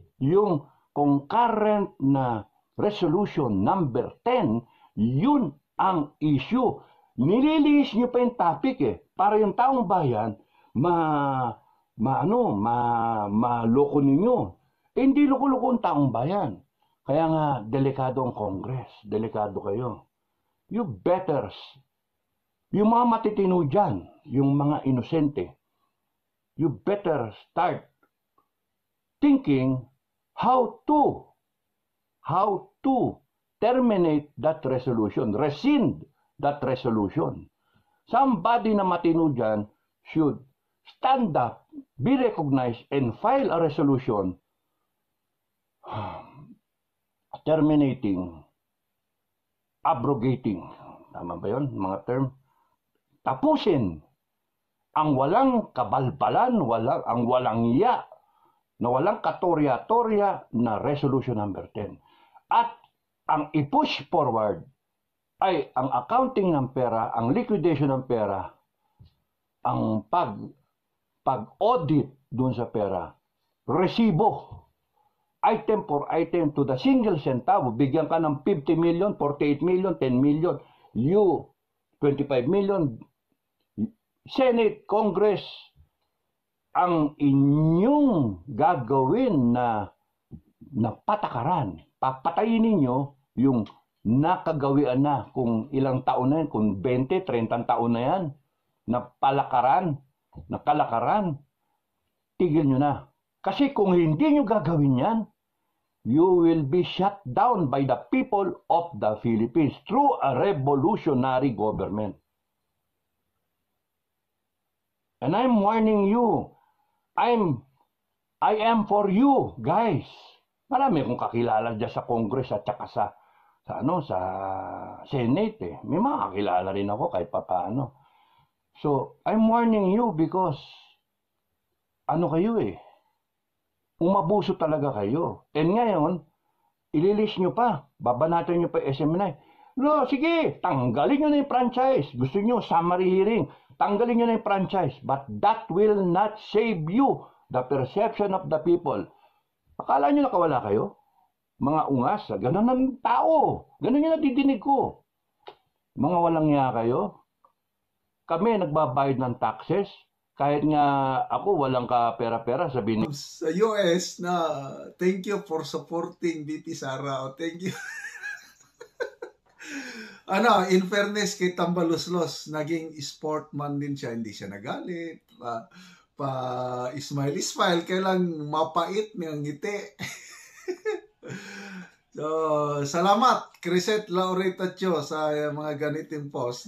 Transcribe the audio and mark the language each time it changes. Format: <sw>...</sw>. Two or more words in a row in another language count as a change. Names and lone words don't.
<tl>Yung concurrent na</tl> <en>resolution number</en> <tl>10, yun ang issue. Nililihis nyo pa yung topic para yung taong bayan maloko ninyo. Hindi loko-loko ang taong bayan. Kaya nga, delikado ang Congress. Delikado kayo.</tl> <en>You better,</en> <tl>yung mga matitino dyan, yung mga inosente,</tl> <en>you better start thinking how to terminate that resolution, rescind that resolution. Somebody</en> <tl>na matino dyan</tl> <en>should stand up, be recognized, and file a resolution terminating, abrogating,</en> <tl>tama ba yun, mga term? Tapusin ang walang kabalbalan, ang walang iya, na walang katorya-torya na</tl> <en>resolution number</en> <tl>10. At ang i-push forward ay ang accounting ng pera, ang liquidation ng pera, ang pag-audit dun sa pera, resibo,</tl> <en>item for item to the single centavo.</en> <tl>Bigyan ka ng 50 million, 48 million, 10 million, you 25 million, Senate, Congress, ang inyong gagawin na patakaran. Papatayin ninyo yung nakagawian na kung ilang taon na yan, kung 20, 30 taon na yan, na palakaran, na kalakaran, tigil nyo na. Kasi kung hindi nyo gagawin yan,</tl> <en>you will be shut down by the people of the Philippines through a revolutionary government. And I'm warning you, I am for you, guys.</en> <tl>Marami akong kakilala dyan sa Congress at saka sa Senate eh. May mga kakilala rin ako kahit papaano.</tl> <en>So, I'm warning you because kayo eh.</en> <tl>Umabuso talaga kayo. And ngayon, ililis nyo pa. Babanatan nyo pa SMNI. No, sige, tanggalin nyo na yung franchise. Gusto nyo,</tl> <en>summary hearing.</en> <tl>Tanggalin nyo na yung franchise.</tl> <en>But that will not save you the perception of the people.</en> <tl>Akala nyo nakawala kayo? Mga ungas, ganun ng tao. Ganun yung nadidinig ko. Mga walang niya kayo. Kami nagbabayad ng taxes. Kahit nga ako walang ka-pera-pera, sabihin</tl> <en>sa US na thank you for supporting BP Sara. O, thank you. In fairness</en> <tl>kay Tambaluslos, naging sportman din siya. Hindi siya nagalit. Ismail, kailang mapait niyang ngiti. So, salamat, Crisette Lauretaccio, sa mga ganiting post.</tl>